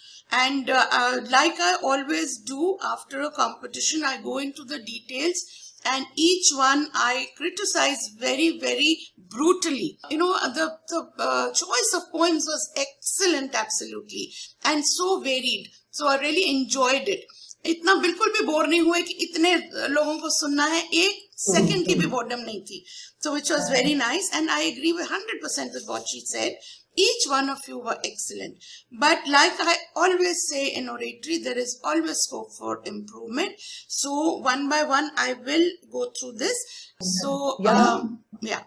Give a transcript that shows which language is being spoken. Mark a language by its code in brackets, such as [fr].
[en] And like I always do after a competition, I go into the details, and each one I criticize very, very brutally. The choice of poems was excellent, absolutely, and so varied. So I really enjoyed it. [hi] इतना बिल्कुल भी bore नहीं हुए कि इतने लोगों को सुनना है, एक सेकंड की भी बोर्डम नहीं थी. [en] So which was very nice, and I agree with 100% with what she said. Each one of you were excellent. But like I always say in oratory, there is always scope for improvement. So one by one, I will go through this. So, yeah.